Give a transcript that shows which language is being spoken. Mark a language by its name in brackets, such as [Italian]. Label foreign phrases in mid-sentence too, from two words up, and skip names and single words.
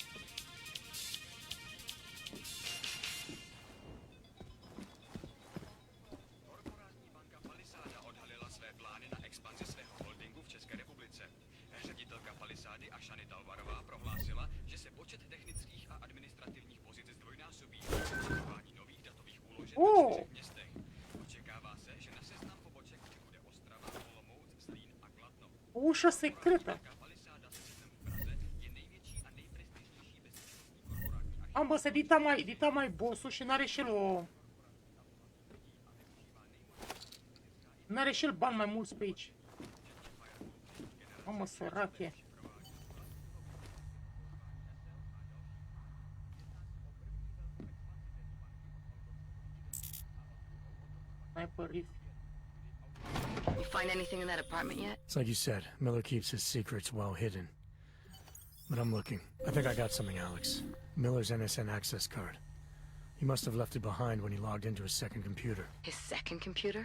[Czech] Korporátní banka Palisáda odhalila své plány na expanzi svého holdingu v České republice. Ředitelka Palisády Ashany Talvarová prohlásila, že se počet technických a administrativních pozic zdvojnásobí při budování nových datových úložen ve 4 městech. Očekává se, že na seznam poboček přibude Ostrava, Olomouc, Zlín a Kladno. [Romanian] Ușa secretă. [Czech] Palisáda se sídlem v Praze je největší a nejprestižnější bezpečnostní korporátní [Romanian] Am bă, să edita mai boss-ul și n-are și el o... N-are și el bani mai mulți pe aici. Mamă, sărac e. [English] Sniper rifle. You find anything in that apartment yet? It's like you said, Miller keeps his secrets well hidden. But I'm looking. I think I got something, Alex. Miller's NSN access card. He must have left it behind when he logged into his second computer. His second computer?